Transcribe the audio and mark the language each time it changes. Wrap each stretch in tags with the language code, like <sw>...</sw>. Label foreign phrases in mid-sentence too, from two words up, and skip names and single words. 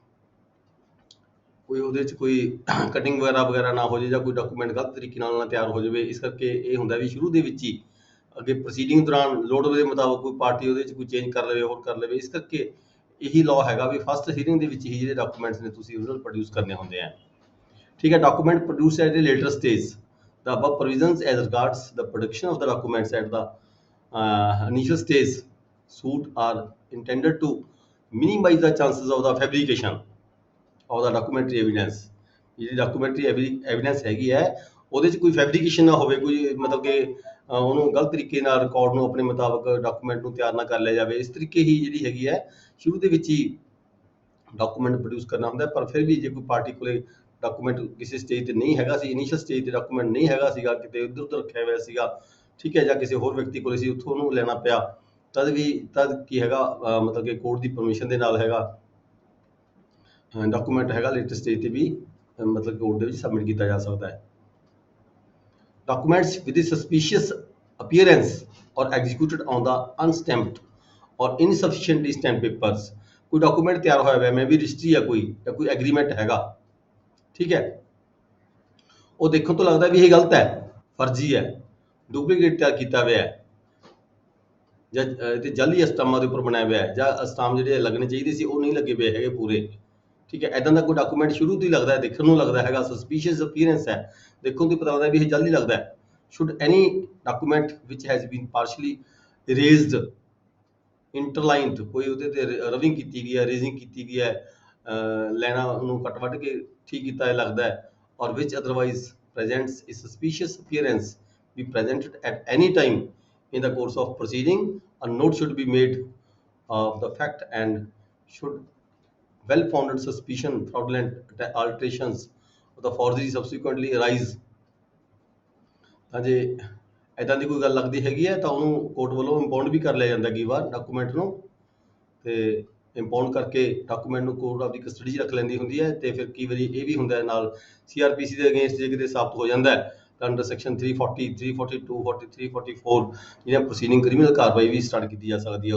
<pa>ਉਹਦੇ 'ਚ ਕੋਈ ਕਟਿੰਗ ਵਗੈਰਾ ਨਾ ਹੋ ਜਾਵੇ ਜਾਂ ਕੋਈ ਡਾਕੂਮੈਂਟ ਗਲਤ ਤਰੀਕੇ ਨਾਲ ਨਾ ਤਿਆਰ ਹੋ ਜਾਵੇ ਇਸ ਕਰਕੇ ਇਹ ਹੁੰਦਾ ਵੀ ਸ਼ੁਰੂ ਦੇ ਵਿੱਚ ਹੀ ਅੱਗੇ ਪ੍ਰੋਸੀਡਿੰਗ ਦੌਰਾਨ ਲੋੜ ਦੇ ਮੁਤਾਬਕ ਕੋਈ ਪਾਰਟੀ ਉਹਦੇ 'ਚ ਕੋਈ ਚੇਂਜ ਕਰ ਲਵੇ ਹੋਰ ਕਰ ਲਵੇ ਇਸ ਕਰਕੇ ਇਹੀ ਲਾਅ ਹੈਗਾ ਵੀ</pa> <en>first hearing</en> <pa>ਦੇ ਵਿੱਚ ਹੀ ਜਿਹੜੇ ਡਾਕੂਮੈਂਟਸ ਨੇ ਤੁਸੀਂ ਓਰੀਜਨਲ ਪ੍ਰੋਡਿਊਸ ਕਰਨੇ ਹੁੰਦੇ ਆ ਠੀਕ ਹੈ</pa> <en>document produced at a later stage the above provisions as regards the production of the documents at the initial stage suit are intended to minimize the chances of the fabrication of the documentary evidence</en> <pa>ਜਿਹੜੀ</pa> <en>documentary evidence</en> <pa>ਹੈਗੀ ਹੈ ਉਹਦੇ 'ਚ ਕੋਈ ਫੈਬਰੀਕੇਸ਼ਨ ਨਾ ਹੋਵੇ ਕੋਈ ਮਤਲਬ ਕਿ ਉਹਨੂੰ ਗਲਤ ਤਰੀਕੇ ਨਾਲ ਰਿਕਾਰਡ ਨੂੰ ਆਪਣੇ ਮੁਤਾਬਕ ਡਾਕੂਮੈਂਟ ਨੂੰ ਤਿਆਰ ਨਾ ਕਰ ਲਿਆ ਜਾਵੇ ਇਸ ਤਰੀਕੇ ਹੀ ਜਿਹੜੀ ਹੈਗੀ ਹੈ ਸ਼ੁਰੂ ਦੇ ਵਿੱਚ ਹੀ ਡਾਕੂਮੈਂਟ ਪ੍ਰੋਡਿਊਸ ਕਰਨਾ ਹੁੰਦਾ ਪਰ ਫਿਰ ਵੀ ਜੇ ਕੋਈ ਪਾਰਟੀ ਕੋਲੇ ਡਾਕੂਮੈਂਟ ਕਿਸੇ ਸਟੇਜ ਤੇ ਨਹੀਂ ਹੈਗਾ ਸੀ</pa> <en>initial stage</en> <pa>ਤੇ ਡਾਕੂਮੈਂਟ ਨਹੀਂ ਹੈਗਾ ਸੀਗਾ ਕਿਤੇ ਇੱਧਰ ਉੱਧਰ ਰੱਖਿਆ ਹੋਇਆ ਸੀਗਾ ਠੀਕ ਹੈ ਜਾਂ ਕਿਸੇ ਹੋਰ ਵਿਅਕਤੀ ਕੋਲੇ ਸੀ ਉੱਥੋਂ ਉਹਨੂੰ ਲੈਣਾ ਪਿਆ ਤਦ ਕੀ ਹੈਗਾ ਮਤਲਬ ਕਿ ਕੋਰਟ ਦੀ ਪਰਮਿਸ਼ਨ ਦੇ ਨਾਲ ਹੈਗਾ ਡਾਕੂਮੈਂਟ ਹੈਗਾ</pa> <en>latest stage</en> <pa>ਤੇ ਵੀ ਮਤਲਬ ਕੋਰਟ ਦੇ ਵਿੱਚ ਸਬਮਿਟ ਕੀਤਾ ਜਾ ਸਕਦਾ ਹੈ</pa> <en>documents with a suspicious appearance or executed on the unstamped or insufficiently stamped papers</en> <pa>ਕੋਈ ਡਾਕੂਮੈਂਟ ਤਿਆਰ ਹੋਇਆ ਹੋਇਆ ਮੈਂ ਵੀ ਰਜਿਸਟਰੀ ਆ ਕੋਈ ਜਾਂ ਕੋਈ ਐਗਰੀਮੈਂਟ ਹੈਗਾ ਠੀਕ ਹੈ ਉਹ ਦੇਖਣ ਤੋਂ ਲੱਗਦਾ ਵੀ ਇਹ ਗਲਤ ਹੈ ਫਰਜ਼ੀ ਹੈ ਡੁਪਲੀਕੇਟ ਤਿਆਰ ਕੀਤਾ ਹੋਇਆ ਹੈ ਜਾਂ ਤੇ ਜਾਲੀ ਅਸਟਾਮਾਂ ਦੇ ਉੱਪਰ ਬਣਾਇਆ ਹੋਇਆ ਹੈ ਜਾਂ ਅਸਟਾਮ ਜਿਹੜੇ ਲੱਗਣੇ ਚਾਹੀਦੇ ਸੀ ਉਹ ਨਹੀਂ ਲੱਗੇ ਹੋਏ ਹੈਗੇ ਪੂਰੇ ਠੀਕ ਹੈ ਇਦਾਂ ਦਾ ਕੋਈ ਡਾਕੂਮੈਂਟ ਸ਼ੁਰੂ ਤੋਂ ਹੀ ਲੱਗਦਾ ਹੈ ਦੇਖਣ ਨੂੰ ਲੱਗਦਾ ਹੈਗਾ</pa> <en>suspicious appearance</en> <pa>ਹੈ ਦੇਖਣ ਤੋਂ ਪਤਾ ਲੱਗਦਾ ਵੀ ਇਹ ਜਾਲੀ ਲੱਗਦਾ ਹੈ should</pa> <en>any document which has been partially erased interlined</en> <pa>ਕੋਈ ਉਹਦੇ ਤੇ ਰਵਿੰਗ ਕੀਤੀ ਵੀ ਹੈ ਰੇਜ਼ਿੰਗ ਕੀਤੀ ਵੀ ਹੈ ਲੈਣਾ ਉਹਨੂੰ ਕੱਟ ਵੱਢ ਕੇ ਠੀਕ ਕੀਤਾ ਹੈ ਲੱਗਦਾ ਹੈ</pa> <en>or which otherwise presents a suspicious appearance be presented at any time in the course of proceeding a note should be made of the fact and should well-founded suspicion fraudulent alterations of the forgery subsequently arise</en> <pa>ਤਾਂ ਜੇ ਇਦਾਂ ਦੀ ਕੋਈ ਗੱਲ ਲੱਗਦੀ ਹੈਗੀ ਹੈ ਤਾਂ ਉਹਨੂੰ ਕੋਰਟ ਵੱਲੋਂ ਇੰਪਾਊਂਡ ਵੀ ਕਰ ਲਿਆ ਜਾਂਦਾ ਕਈ ਵਾਰ ਡਾਕੂਮੈਂਟ ਨੂੰ ਤੇ ਇੰਪਾਊਂਡ ਕਰਕੇ ਡਾਕੂਮੈਂਟ ਨੂੰ ਕੋਰਟ ਆਪਦੀ ਕਸਟਡੀ 'ਚ ਰੱਖ ਲੈਂਦੀ ਹੁੰਦੀ ਹੈ ਤੇ ਫਿਰ ਕਈ ਵਾਰੀ ਇਹ ਵੀ ਹੁੰਦਾ ਹੈ ਨਾਲ CRPC ਦੇ ਅਗੇਂਸਟ ਜੇ ਕਿਤੇ ਸਾਬਤ ਹੋ ਜਾਂਦਾ ਹੈ ਤਾਂ</pa> <en>under section</en> <pa>340 342 43 44 ਜਿਹੜਾ ਪ੍ਰੋਸੀਡਿੰਗ ਕ੍ਰਿਮੀਨਲ ਕਾਰਵਾਈ ਵੀ ਸਟਾਰਟ ਕੀਤੀ ਜਾ ਸਕਦੀ ਹੈ</pa>